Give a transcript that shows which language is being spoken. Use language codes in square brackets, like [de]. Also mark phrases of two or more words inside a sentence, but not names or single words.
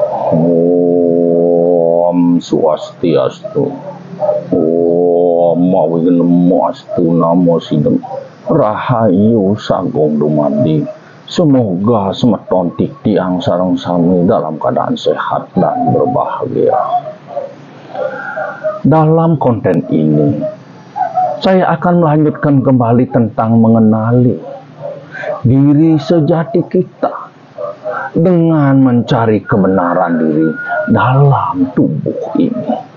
[sa] Om Swastiastu. Om Mawi Namo Astu Namo Sidem [jv] Rahayu Sagung Dumadi. [id] Semoga [ban] semeton tiang sareng sami [id] dalam keadaan sehat dan berbahagia. Dalam konten ini, saya akan melanjutkan kembali tentang mengenali diri sejati kita dengan mencari kebenaran diri dalam tubuh ini,